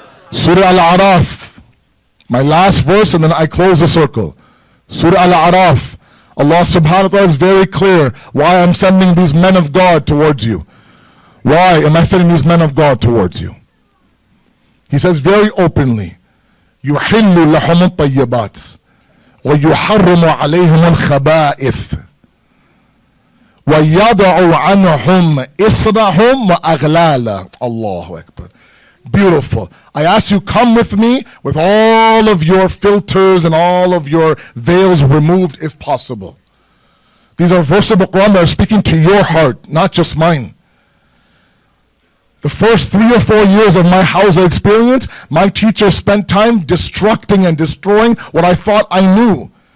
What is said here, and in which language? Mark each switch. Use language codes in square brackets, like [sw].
[en] Surah Al-Araf. My last verse, and then I close the circle. Surah Al-Araf. Allah subhanahu wa ta'ala is very clear why I'm sending these men of God towards you. Why am I sending these men of God towards you? He says very openly, [ar] يُحِلُّ لَحُمُ الطَّيِّبَاتِ وَيُحَرِّمُ عَلَيْهِمُ الْخَبَائِثِ وَيَضَعُ عَنْهُمْ إِصْرَهُمْ وَأَغْلَالًا. [en] Allahu Akbar. Beautiful. I ask you, come with me with all of your filters and all of your veils removed if possible. These are verses of the Quran that are speaking to your heart, not just mine. The first 3 or 4 years of my Hawza experience, my teacher spent time destructing and destroying what I thought I knew.